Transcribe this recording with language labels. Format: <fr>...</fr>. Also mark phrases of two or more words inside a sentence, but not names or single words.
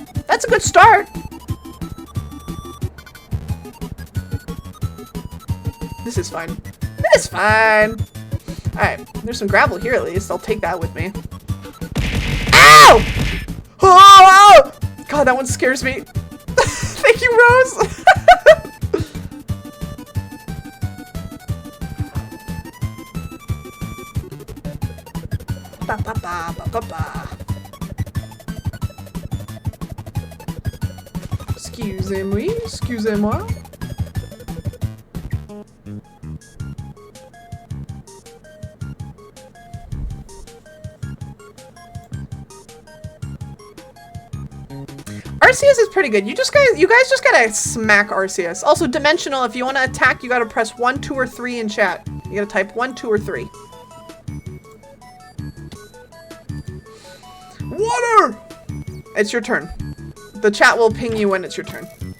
<en>That's a good start. This is fine. This is fine. Alright, there's some gravel here at least. I'll take that with me. Ow! Oh! God, that one scares me. Thank you, Rose. Ba, ba, ba, ba, ba, ba.</en> <fr>Excusez-moi, excusez-moi.</fr> <en>Arceus is pretty good. You guys just gotta smack Arceus. Also, Dimensional, if you want to attack, you gotta press 1, 2, or 3 in chat. You gotta type 1, 2, or 3. Water! It's your turn. The chat will ping you when it's your turn.</en>